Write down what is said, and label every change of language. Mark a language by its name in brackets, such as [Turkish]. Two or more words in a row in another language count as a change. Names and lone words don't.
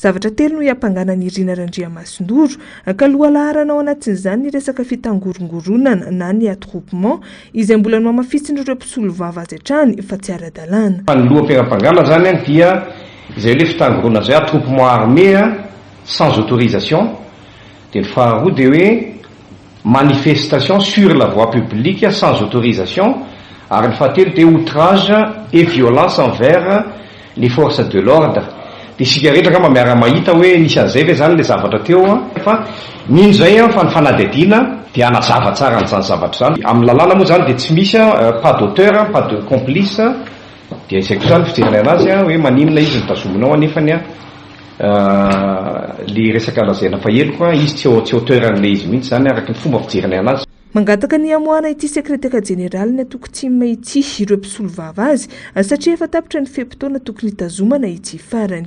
[Malagasy] Zavatra telo no iampanganany Rina Randriamasinoro ka lohalaharana ao anatin'izany ny resaka fitangorongoronana na ny attroupement izay mbola no amafisiny ireo mpisolovava azy hatrany fa tsy ara-dalàna. Fa ny loham-piaram-pangana zany dia izay hoe fitangoronana zay [French] attroupement armé sans autorisation. [Malagasy] Dia ny faharoa dia hoe [French] manifestation sur la voie publique sans autorisation. [Malagasy] Ary ny fahatelo dia [French] outrage et violence envers les forces de l'ordre. [Malagasy] Dia isika rehetra ka miara mahita hoe nisy an'izay ve zany le zavatra teo fa nino zay fa ny fanadihadiana dia anazava tsara n'izany zavatra zany. Amin'ny lalàna moa zany dia tsy misy [French] pas d'auteur, pas de complice. [Malagasy] Dia izay koa zany fijerena anazy hoe maninona izy nitazominao anefany le resaka lazaina fa heloka izy tsy auteur an'le izy mihitsy zany araka ny fomba fijerena anazy. Mangataka ny amoahana ity sekretera jeneraly ny antoko Timma ity ireo mpisolovava azy satria efa tapitra ny fepitoana tokony hitazomana ity farany.